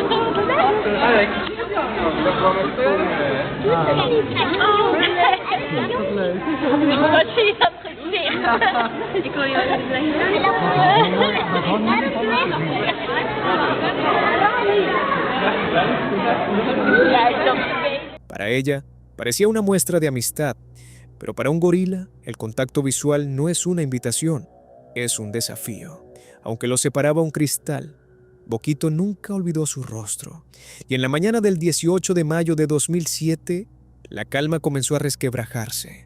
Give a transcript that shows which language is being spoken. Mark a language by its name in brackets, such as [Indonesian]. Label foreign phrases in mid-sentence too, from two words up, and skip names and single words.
[Dutch] Wat zie je dat gezicht? Ik wil jou even zeggen. [Spanish] Para ella, parecía una muestra de amistad, pero para un gorila, el contacto visual no es una invitación, es un desafío. Aunque lo separaba un cristal, Boquito nunca olvidó su rostro. Y en la mañana del 18 de mayo de 2007, la calma comenzó a resquebrajarse.